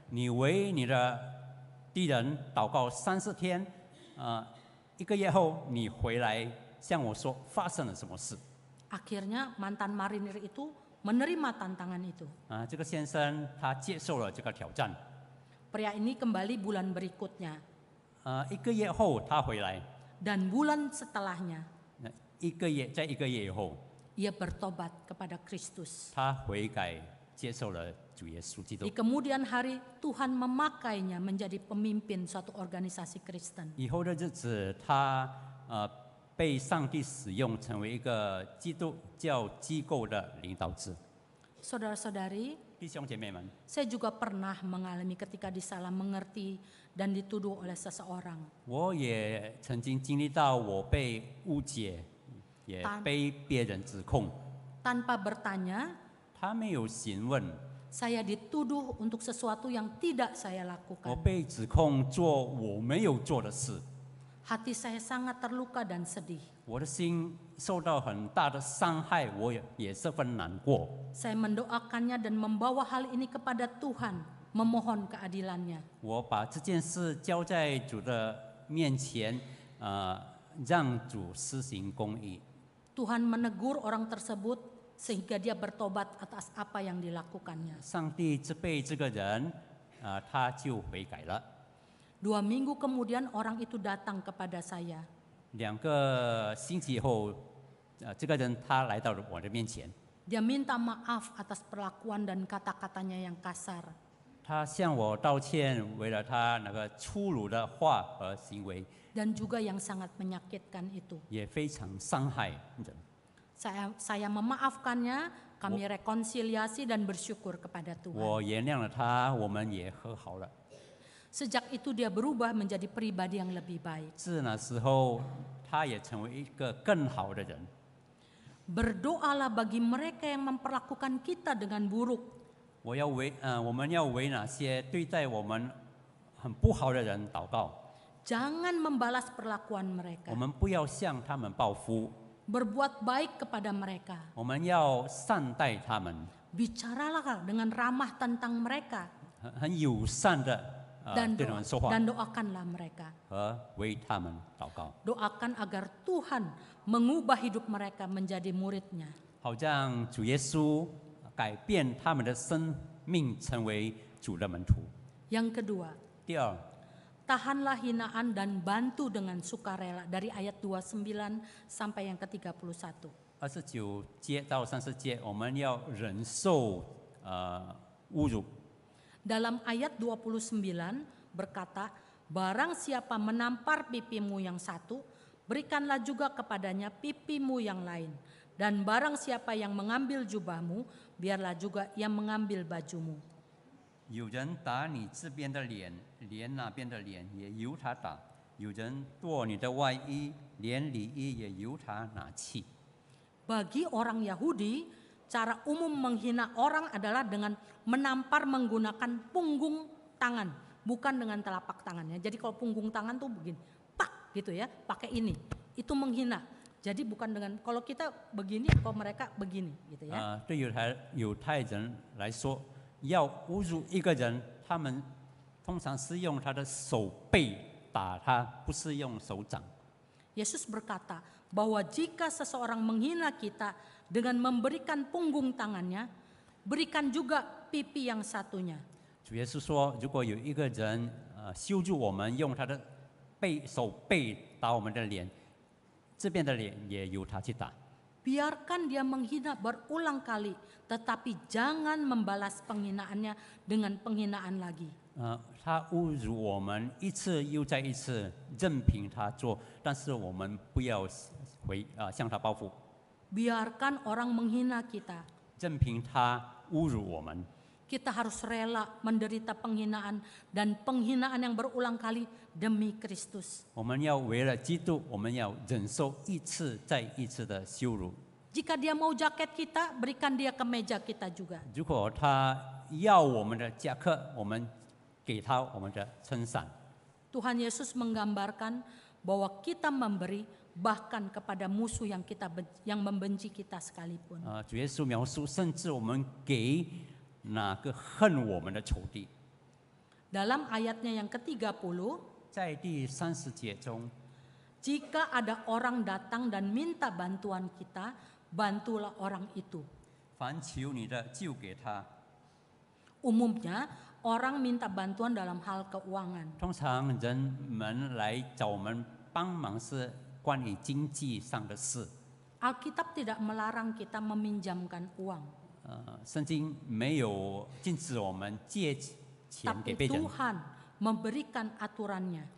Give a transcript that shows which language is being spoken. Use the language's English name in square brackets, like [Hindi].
[Chinese] 你为你的敌人祷告30天，1个月后你回来向我说发生了什么事。” [Indonesian] Akhirnya mantan marinir itu menerima tantangan itu. [Chinese] 这个先生他接受了这个挑战。 [Indonesian] Pria ini kembali bulan berikutnya [Chinese] 1个月后他回来， [Indonesian] dan bulan setelahnya [Chinese] 在1个月以后， [Indonesian] ia bertobat kepada Kristus. [Chinese] 他悔改接受了主耶稣基督 [Indonesian] Di。 kemudian hari Tuhan memakainya menjadi pemimpin suatu organisasi Kristen. [Chinese] 以后的日子，他被上帝使用，成为一个基督教机构的领导者。 [Indonesian] Saudara-saudari, [Chinese] 弟兄姐妹们， [Indonesian] saya juga pernah mengalami ketika disalah mengerti dan dituduh oleh seseorang. [Chinese] 我也曾经经历到我被误解，也被别人指控。 [Indonesian] Tanpa bertanya, [Chinese] 他没有询问， [Indonesian] saya dituduh untuk sesuatu yang tidak saya [Chinese] 我 [Indonesian] lakukan. [Chinese] 被指控做我没有做的事， [Indonesian] Hati saya sangat terluka dan sedih. [Chinese] 我的心受到很大的伤害，我也十分难过。 [Indonesian] Saya mendoakannya dan membawa hal ini kepada Tuhan, memohon keadilannya. [Chinese] 我把这件事交在主的面前，让主施行公义。 [Indonesian] Tuhan menegur orang tersebut sehingga dia bertobat atas apa yang dilakukannya. [Chinese] 上帝责备这个人，他就悔改了。 [Indonesian] 2 minggu kemudian orang itu datang kepada saya. [Chinese] 2个星期后，这个人他来到了我的面前， [Indonesian] Dia minta maaf atas perlakuan dan kata-katanya yang kasar. [Chinese] 他向我道歉，为了他那个粗鲁的话和行为， [Indonesian] Dan juga yang sangat menyakitkan itu. [Chinese] 也非常伤害人。 [Indonesian] Saya memaafkannya, kami rekonsiliasi dan bersyukur kepada Tuhan. [Chinese] 我原谅了他，我们也和好了。 [Indonesian] Sejak itu dia berubah menjadi pribadi yang lebih baik. [Chinese] 自那时候，他也成为一个更好的人。 [Indonesian] Berdoalah bagi mereka yang memperlakukan kita dengan buruk. [Chinese] 我们要为那些对待我们很不好的人祷告。 [Indonesian] Jangan membalas perlakuan mereka. [Chinese] 我们不要向他们报复， [Indonesian] Berbuat baik kepada mereka. [Chinese] 我们要善待他们， [Indonesian] Bicaralah dengan ramah tentang mereka [Chinese] 很友善的对他们说话， [Indonesian] dan doakanlah mereka. [Chinese] 和为他们祷告， [Indonesian] Doakan agar Tuhan mengubah hidup mereka menjadi muridnya. [Chinese] 好让主耶稣改变他们的生命，成为主的门徒。 [Indonesian] Yang kedua, [Chinese] 第二， [Indonesian] tahanlah hinaan dan bantu dengan sukarela dari ayat 29 sampai yang ke-31. [Chinese] 29节到30节，我们要忍受侮辱。 [Indonesian] Dalam ayat 29 berkata, barang siapa menampar pipimu yang satu, berikanlah juga kepadanya pipimu yang lain. Dan barang siapa yang mengambil jubahmu, biarlah juga ia mengambil bajumu. [Chinese] 有人打你这边的脸，连那边的脸也由他打；有人剁你的外衣，连里衣也由他拿去。 [Indonesian] Bagi orang Yahudi, cara umum menghina orang adalah dengan menampar menggunakan punggung tangan, bukan dengan telapak tangannya. Jadi kalau punggung tangan tuh begini, pak gitu ya, pakai ini. Itu menghina. Jadi bukan dengan, kalau kita begini, kalau mereka begini gitu ya. [Chinese] 对犹太人来说，要侮辱一个人，他们通常是用他的手背打他，不是用手掌。 [Indonesian] Yesus berkata bahwa jika seseorang menghina kita dengan memberikan punggung tangannya, berikan juga pipi yang satunya. [Chinese] 主耶稣说，如果有一个人羞辱我们，用他的手背打我们的脸，这边的脸也由他去打。 [Indonesian] Biarkan dia menghina berulang kali, tetapi jangan membalas penghinaannya dengan penghinaan lagi. [Chinese] 他侮辱我们一次又再一次，任凭他做，但是我们不要向他报复， [Indonesian] Biarkan orang menghina kita. [Chinese] 任凭他侮辱我们。 [Indonesian] Kita harus rela menderita penghinaan dan penghinaan yang berulang kali demi Kristus. [Chinese] 我们要为了基督，我们要忍受一次再一次的羞辱。 [Indonesian] Jika dia mau jaket kita, berikan dia kemeja kita juga. [Chinese] 如果他要我们的夹克，我们给他我们的撑伞。 [Indonesian] Tuhan Yesus menggambarkan bahwa kita memberi bahkan kepada musuh yang membenci kita sekalipun. [Chinese] 主耶稣描述，甚至我们给哪个恨我们的仇敌。 [Indonesian] Dalam ayatnya yang ke-30, [Chinese] 在第30节中， [Indonesian] jika ada orang datang dan minta bantuan kita, bantulah orang itu. [Chinese] 凡求你的，就给他。 [Indonesian] Umumnya orang minta bantuan dalam hal keuangan. [Chinese] 通常人们来找我们帮忙是关于经济上的事。 [Indonesian] Alkitab tidak melarang kita meminjamkan uang. [Chinese] 圣经没有禁止我们借钱给 [Indonesian] Tapi [Chinese] 别人， [Indonesian] Tuhan memberikan aturannya.